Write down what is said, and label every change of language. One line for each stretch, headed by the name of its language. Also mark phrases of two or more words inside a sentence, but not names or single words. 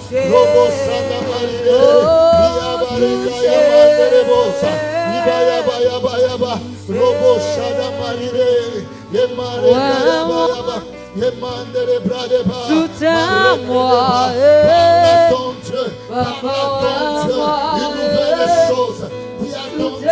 French: Robo Sana Maride, Yabareka Yamanderebosa, Ibaya Yaba, Robo Sana Maride, Yemareka Yaba, Yemandere Bradeba, Soutiens-moi, parle à ton Dieu, parle à ton Dieu, une nouvelle chose, dis à ton Dieu,